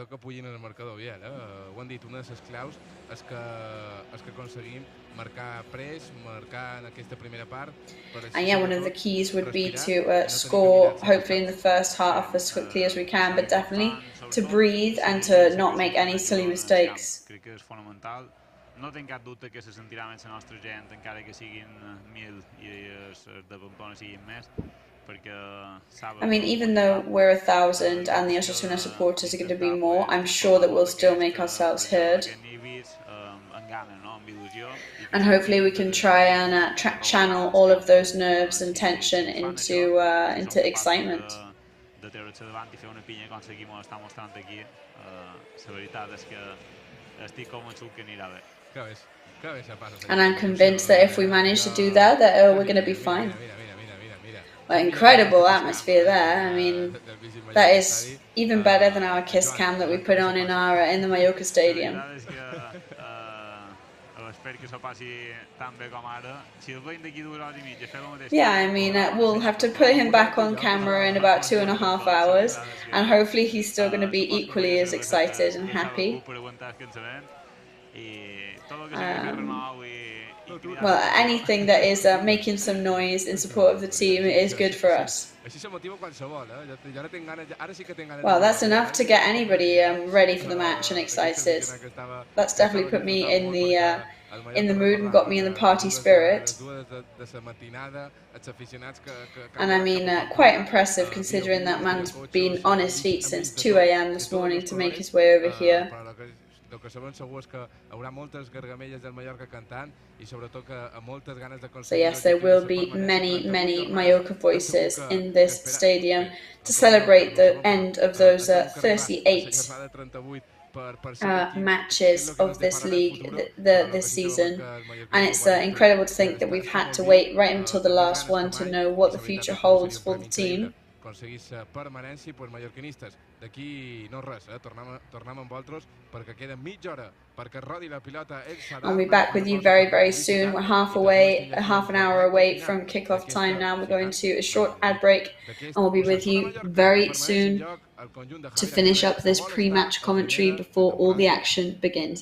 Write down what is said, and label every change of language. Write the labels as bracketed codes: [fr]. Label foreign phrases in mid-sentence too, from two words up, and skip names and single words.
[en] And yeah, one of the keys would be to score, hopefully in the first half as quickly as we can, but definitely to breathe and to not make any silly mistakes. [ca] Crec que és fonamental. No tinc cap dubte que se sentirà més la nostra gent, encara que siguin 1.000 i els de Pamplona siguin més, perquè [en] I mean, even though we're 1,000 and the Osasuna supporters are going to be more, I'm sure that we'll still make ourselves heard. And hopefully we can try and channel all of those nerves and tension into excitement. And I'm convinced that if we manage to do that, we're going to be fine. Well, incredible atmosphere there. I mean, that is even better than our kiss cam that we put on in the Mallorca Stadium. [ca] espero que s'ho passi tan bé com ara. Si el veiem d'aquí 2 hores i mitja, fer el mateix... [en] Yeah, I mean, we'll have to put him back on camera in about 2.5 hours, and hopefully he's still going to be equally as excited and happy. Well, anything that is making some noise in support of the team is good for us. Well, that's enough to get anybody ready for the match and excited. That's definitely put me in the mood and got me in the party spirit. And I mean, quite impressive considering that man's been on his feet since 2 a.m. this morning to make his way over here. [ca] El que sabem segur és que haurà moltes gargamelles del Mallorca cantant i sobretot que amb moltes ganes de [en] So yes, there will be many Mallorca voices in this stadium to celebrate the end of those 38 matches of this league this season, and it's incredible to think that we've had to wait right until the last one to know what the future holds for the team. [ca] Aconseguís permanència, doncs mallorquinistes, d'aquí no res, tornem amb vosaltres perquè queda mitja hora perquè rodi la pilota. [en] I'll be back with you very soon. We're half an hour away from kickoff time now. We're going to a short ad break and we'll be with you very soon to finish up this pre-match commentary before all the action begins.